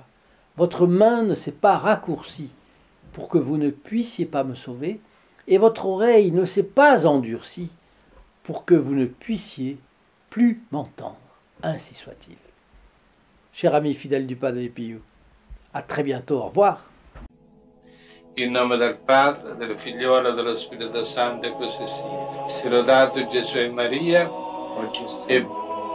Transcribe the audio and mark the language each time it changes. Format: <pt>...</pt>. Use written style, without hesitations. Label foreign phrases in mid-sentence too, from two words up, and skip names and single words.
<fr>Votre main ne s'est pas raccourcie pour que vous ne puissiez pas me sauver, et votre oreille ne s'est pas endurcie pour que vous ne puissiez plus m'entendre. Ainsi soit-il. Cher ami fidèle du Padre Pio, à très bientôt, au revoir.</fr> <it>In nome del Padre, del Figliolo e dello Spirito Santo, e così sia. Sia lodato Gesù e Maria, e</it>